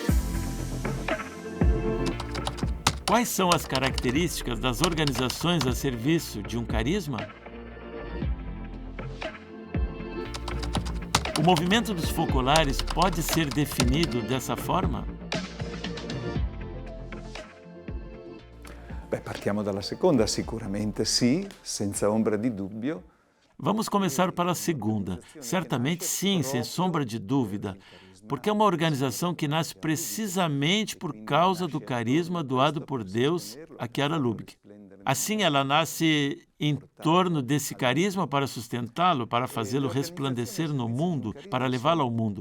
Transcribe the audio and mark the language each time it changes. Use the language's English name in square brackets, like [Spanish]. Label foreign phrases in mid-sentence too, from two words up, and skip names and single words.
[Portuguese] Quais são as características das organizações a serviço de um carisma? O movimento dos focolares pode ser definido dessa forma? [Italian] Partiamo dalla seconda, sicuramente sì, senza ombra di dubbio. [Portuguese] Vamos começar pela segunda. Certamente sim, sem sombra de dúvida, porque é uma organização que nasce precisamente por causa do carisma doado por Deus a Chiara Lubich. Assim, ela nasce em torno desse carisma para sustentá-lo, para fazê-lo resplandecer no mundo, para levá-lo ao mundo.